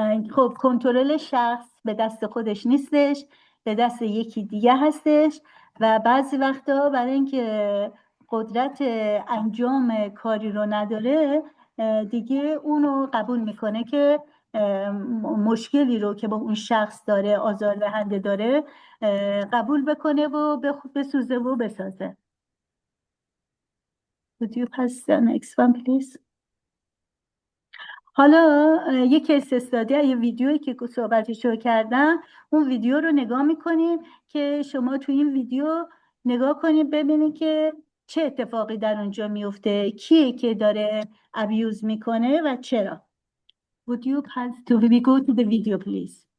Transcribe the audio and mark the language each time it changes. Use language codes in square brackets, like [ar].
[fa] خب کنترل شخص به دست خودش نیستش، به دست یکی دیگه هستش و بعضی وقتا برای اینکه قدرت انجام کاری رو نداره دیگه اونو قبول میکنه که مشکلی رو که با اون شخص داره، آزاردهنده داره، قبول بکنه و بسوزه و بسازه. [en] Would you pass the next one please? [fa] حالا یک کیس استادی، یه ویدیویی که صحبتشو کردم، اون ویدیو رو نگاه میکنیم که شما تو این ویدیو نگاه کنید ببینید که چه اتفاقی در اونجا میفته، کیه که داره ابیوز میکنه و چرا. [en] Would you pass to we go to the video please?